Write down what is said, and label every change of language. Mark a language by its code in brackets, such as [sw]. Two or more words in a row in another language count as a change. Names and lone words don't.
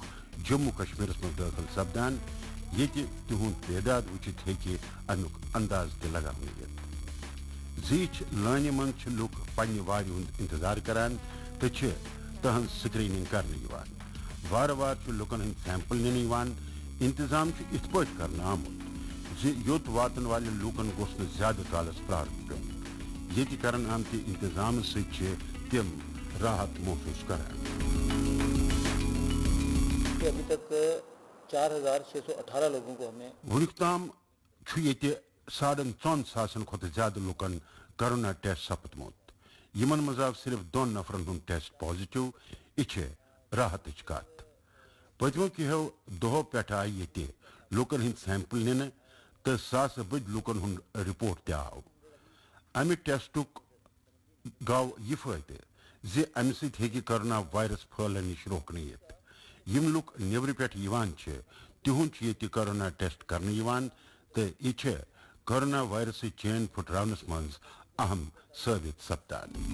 [ks] جموں کشمیرس منٛز دٲخل سپدان ییٚتہِ تِہُنٛد تعداد وٕچھِتھ ہیٚکہِ امیُک انداز تہِ لگاونہٕ یِتھ زیٖچھ لٲنہِ منٛز چھِ لُکھ پننہِ وارِ ہُنٛد انتظار کران تہٕ چھِ تہنٛز سکریننگ کرنہٕ یِوان وارٕ وارٕ چھُ لُکن ہٕنٛدۍ سیمپل نِنہٕ یِوان انتظام چھُ یِتھ پٲٹھۍ کرنہٕ آمُت زِ یوٚت واتن والٮ۪ن لوٗکن گوٚژھ نہٕ زیادٕ کالس پرٛارُن پیوٚن ییٚتہِ کرن آمتہِ انتظامہٕ سۭتۍ چھِ تِم راحت محسوٗس کران [ur] ابھی تک 4618 لوگوں کو ہم نے [ks] وُنیُک تام چھُ ییٚتہِ 4,500 کھت زیادہ لکن کرونا ٹیسٹ سپدمت یمن مز آو صرف 2 نفرن ہند ٹیسٹ پازیٹو یہ راحت کت پتمو کہو دہو پہ آئی یہ لکن ہند سیمپل نن تو ساس بد لکن ہند رپورٹ تہ آو امہ ٹیسٹک گو یہ فائدہ زِ امہ سۭتۍ ہیٚکہِ کرونا وائرس پھہلن نش روکنہ یتھ یم لُکھ نیبرٕ پٮ۪ٹھ یوان چھِ تِہُنٛد چھُ ییٚتہِ کرونا ٹیسٹ کرنہٕ یوان تہٕ یہِ چھِ کرونا وائرسٕچ چین پھٕٹراونس منٛز اہم ثٲبت سپدان